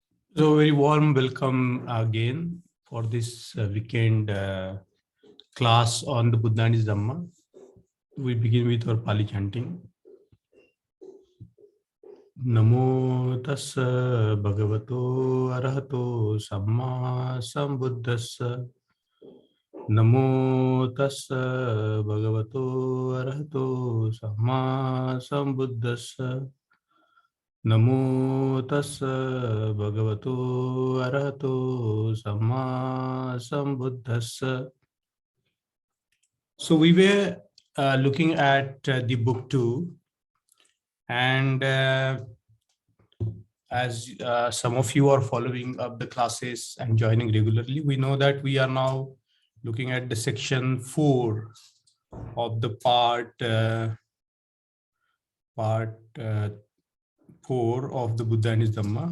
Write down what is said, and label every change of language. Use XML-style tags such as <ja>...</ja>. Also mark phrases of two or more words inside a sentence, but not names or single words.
<en>So, very warm welcome again for this weekend class on the Buddha and his Dhamma. We begin with our Pali chanting.</en> <pi>Namo tassa bhagavato arahato samma sambuddhassa. Namo tassa bhagavato arahato samma sambuddhassa. Namo tassa bhagavato arahato samma sambuddhassa.</pi> <en>So we were looking at the book 2, and as some of you are following up the classes and joining regularly, we know that we are now looking at the section 4 of the part 4 of the Buddha and his Dhamma.</en>